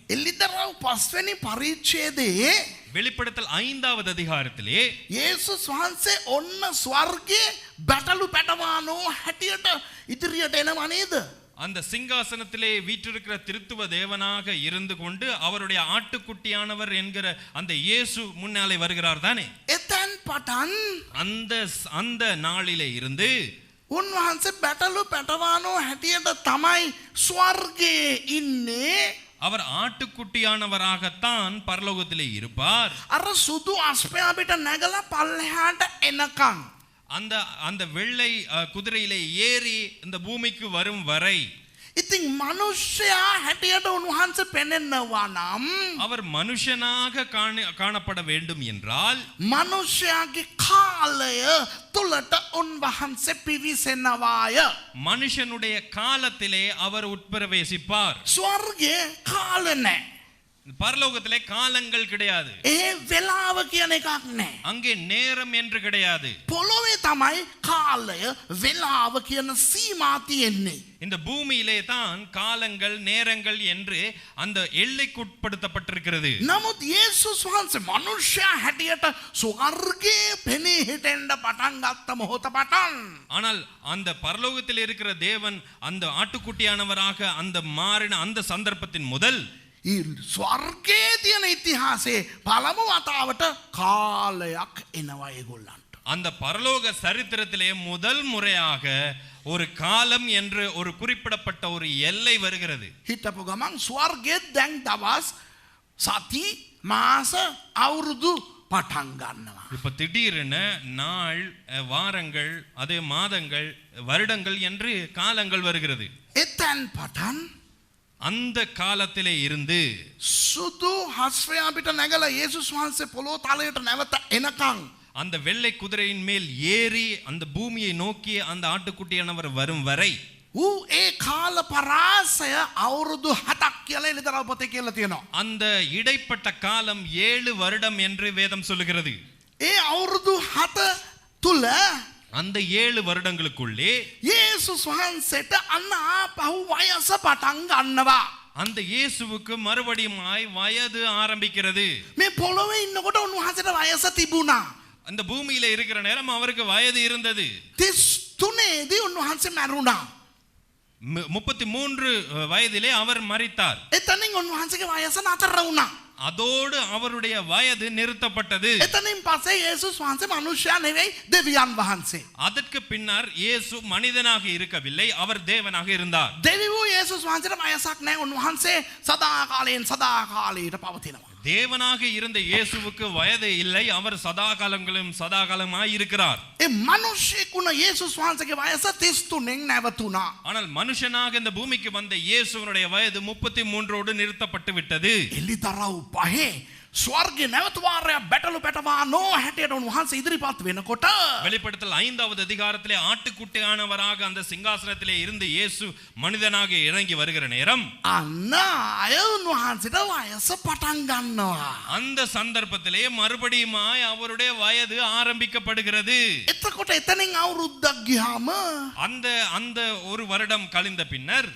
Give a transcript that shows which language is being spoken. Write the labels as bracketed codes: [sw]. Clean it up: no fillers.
[si] එළිදරව් 5 වෙනි පරිච්ඡේදයේ [ta] வெளிப்படுத்தல் 5வது அதிகாரத்திலே [si] යේසුස් වහන්සේ ඔන්න ස්වර්ගයේ බැටළු පැටවානෝ හැටියට ඉදිරියට එනවා නේද? [ta] அந்த சிங்காசனத்திலே வீற்றிருக்கிற திருத்துவ தேவனாக இருந்து கொண்டு அவருடைய ஆட்டுக்குட்டியானவர் என்கிற அந்த இயேசு முன்னாலே வருகிறார் தானே. [si] එතෙන් පටන් [ta] அந்த நாளிலே இருந்து [si] උන්වහන්සේ බැටළු පැටවානෝ හැටියට තමයි ස්වර්ගයේ ඉන්නේ. [ta] அவர் ஆட்டுக்குட்டியானவராகத்தான் பரலோகத்திலே இருப்பார். [si] අර සුදු අස්පයා පිට නැගලා පල්ලෙහාට එනකන් [ta] அந்த அந்த வெள்ளை குதிரையிலே ஏறி இந்த பூமிக்கு வரும் வரை [si] ඉතින් මනුෂ්‍යයා හැටියට උන්වහන්සේ පෙනෙනවා නම් [ta] அவர் மனுஷனாக காணப்பட வேண்டும் என்றால் [si] මනුෂ්‍යයාගේ කාලය තුලට උන්වහන්සේ පිවිසෙනවාය. [ta] மனுஷனுடைய காலத்திலே அவர் உட்பிரவேசிப்பார். [si] ස්වර්ගයේ කාල නැහැ. [ta] பரலோகத்திலே காலங்கள் கிடையாது. [si] ඒ වෙලාව කියන එකක් නැහැ. [ta] அங்கே நேரம் என்று கிடையாது. [si] පොළොවේ තමයි කාලය වෙලාව කියන සීමා තියෙන්නේ. [ta] இந்த பூமியிலே தான் காலங்கள் நேரங்கள் என்று அந்த எல்லைக்குட்படுத்தப்பட்டிருக்கிறது. [si] නමුත් යේසුස් වහන්සේ මනුෂ්‍යයා හැටියට ස්වර්ගයේ පෙනී හිටෙන්න පටන් ගත්ත මොහොත පටන් [ta] ஆனால் அந்த பரலோகத்தில் இருக்கிற தேவன் அந்த ஆட்டுக்குட்டியானவராக அந்த மாறின அந்த சந்தர்ப்பத்தின் முதல் [si] ඒ ස්වර්ගයේ තියෙන ඉතිහාසයේ පළමු වතාවට කාලයක් එනවා ඒගොල්ලන්ට. [ta] அந்த பரலோக சரித்திரத்திலே முதல் முறையாக ஒரு காலம் என்று ஒரு குறிப்பிடப்பட்ட ஒரு எல்லை வருகிறது. [si] හිටපු ගමන් ස්වර්ගයේ දැන් දවස් සති මාස අවුරුදු පටන් ගන්නවා. [ta] இப்ப திடீரென நாள் வாரங்கள் அதே மாதங்கள் வருடங்கள் என்று காலங்கள் வருகிறது. [si] එතෙන් පටන් [ta] அந்த காலத்திலே இருந்து [si] සුදු හස්රය අපිට නැගලා යේසුස් වහන්සේ පොළොව තලයට නැවත එනකන් [ta] அந்த வெள்ளை குதிரையின் மேல் ஏறி அந்த பூமியை நோக்கி அந்த ஆட்டுக்குட்டியானவர் வரும் வரை [si] ඌ ඒ කාල පරාසය අවුරුදු 7ක් කියලා එළිදරව් පොතේ කියලා තියෙනවා. [ta] அந்த இடைப்பட்ட காலம் 7 வருடம் என்று வேதம் சொல்லுகிறது. [si] ඒ අවුරුදු 7 තුල [ta] அந்த 7 வருடங்களுக்குள்ளே [si] යේසුස් වහන්සේට අන්න ආපහු වයස පටන් ගන්නවා. [ta] அந்த இயேசுவுக்கு மறுபடியுமாய் வயது ஆரம்பிக்கிறது. [si] මේ පොළොවේ ඉන්නකොට උන්වහන්සේට වයස තිබුණා. [ta] அந்த பூமியில இருக்கிற நேரம் அவருக்கு வயது இருந்தது. [si] 33 දී උන්වහන්සේ මැරුණා. [ta] 33 வயதிலே அவர் மரித்தார். [si] එතනින් උන්වහන්සේගේ වයස නතර වුණා. [ta] அதோடு அவருடைய வயது நிறுத்தப்பட்டது. [si] එතනින් පස්සේ යේසුස් වහන්සේ මනුෂ්‍යයා නෙවෙයි දෙවියන් වහන්සේ. [ta] அதற்கு பின்னர் இயேசு மனிதனாக இருக்கவில்லை, அவர் தேவனாக இருந்தார். [si] දෙවිවෝ යේසුස් වහන්සේට වයසක් නැහැ. උන්වහන්සේ සදා කාලයට පවතිනවා. [ta] தேவனாக இருந்த இயேசுவுக்கு வயது இல்லை, அவர் சதா காலமாய் இருக்கிறார். [si] ඒ මනුෂ්‍යෙකුණ යේසුස් වහන්සේගේ වයස 33න් නැවතුණා. [ta] ஆனால் மனுஷனாக இந்த பூமிக்கு வந்த இயேசுவினுடைய வயது 33 நிறுத்தப்பட்டு விட்டது. [si] එළිදරව් පහේ ස්වර්ගයේ නැවතුවාරය බැටළු පැටවා නෝ හැටියට උන්වහන්සේ ඉදිරිපත් වෙනකොට [ta] வெளிப்படுத்தல் 5வது அதிகாரத்திலே ஆட்டுக்குட்டியானவராக அந்த சிங்காசனத்திலே இருந்து இயேசு மனிதனாக இறங்கி வருகிற நேரம் [si] අන්න අය උන්වහන්සේට වයස පටන් ගන්නවා. [ta] அந்த சந்தர்ப்பத்திலே மறுபடியுமாய் அவருடைய வயது ஆரம்பிக்கப்படுகிறது. [si] එතකොට එතනින් අවුරුද්දක් ගියාම [ta] அந்த அந்த ஒரு வருடம் கழிந்த பின்னர்